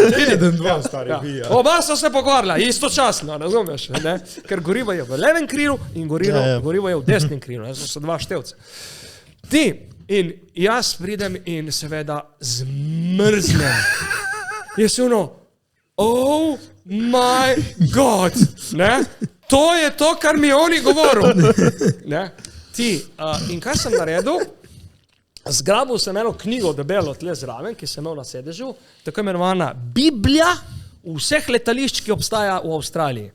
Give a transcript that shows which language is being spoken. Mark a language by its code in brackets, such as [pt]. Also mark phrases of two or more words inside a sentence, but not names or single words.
[sl] 1-2 stari bija. Oba so se pokvarila, istočasno, razumeš? Ne? Ker gorivo je v levem krilu in gorivo je v desnem krilu. So dva števca. In jaz pridem in seveda zmrznem. Jaz [en] oh my God, [sl] ne? To je to, kar mi oni govoril. Ne? In kaj sem naredil? Zgrabil sem eno knjigo debelo tle zraven, ki sem imel na sedežu, tako imenovana Biblija vseh letališč, ki obstaja v Avstraliji.